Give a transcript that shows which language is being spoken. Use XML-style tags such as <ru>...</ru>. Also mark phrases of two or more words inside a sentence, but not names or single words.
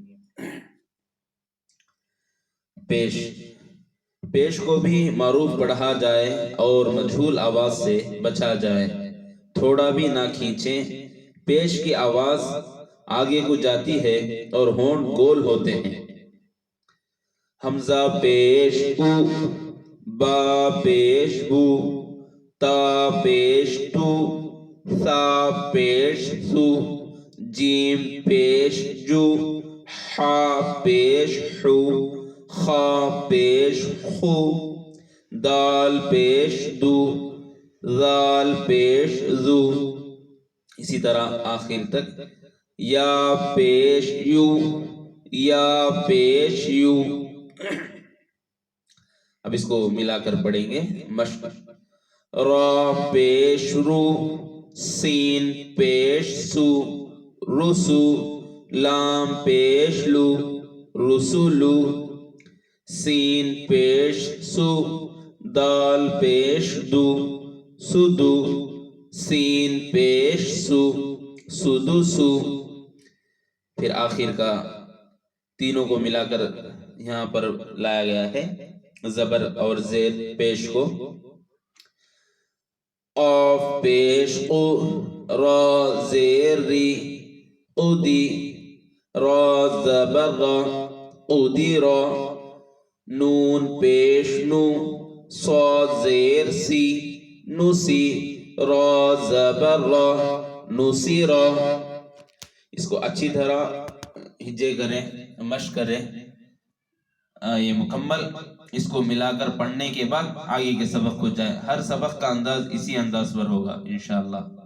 <ur>پیش پیش کو بھی معروف پڑھا جائے اور مجہول آواز سے بچا جائے، تھوڑا بھی نہ کھینچیں۔ پیش کی آواز آگے کو جاتی ہے اور ہونٹ گول ہوتے ہیں۔ حمزہ پیش او، با پیش بو، تا پیش تو، ثا پیش سو، جیم پیش جو، حا پیش حو، خا پیش خو، دال پیش دو، ذال پیش ذو، اسی طرح آخر تک۔ یا پیش یو، یا پیش یو۔ اب اس کو ملا کر پڑھیں گے مشق۔ را پیش رو، سین پیش سو، رسو، لام پیش لو، رسولو، سین پیش سو، دال پیش دو، سدو، سین پیش سو، سدسو۔ پھر آخر کا تینوں کو ملا کر یہاں پر لایا گیا ہے زبر اور زیر پیش کو۔ قاف پیش قو، را زیر ری، قدی، را زبر را، قدی را، نون پیش نو، صاد زیر سی، نسی، را زبر را، نسی را۔ اس کو اچھی طرح ہجے کریں، مشق کریں۔ یہ مکمل اس کو ملا کر پڑھنے کے بعد آگے کے سبق کو جائیں۔ ہر سبق کا انداز اسی انداز پر ہوگا انشاءاللہ۔</ur>